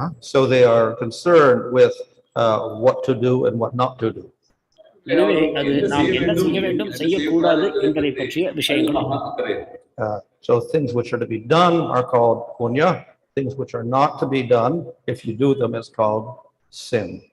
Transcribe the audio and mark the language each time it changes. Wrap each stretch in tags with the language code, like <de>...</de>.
<en>So they are concerned with what to do and what not to do.</en> <ta>எனவே அது நாம் என்ன செய்ய வேண்டும் செய்யக்கூடாது என்பதை பற்றிய விஷயங்கள்.</ta> <en>So things which are to be done are called punya. Things which are not to be done, if you do them, is called sin.</en>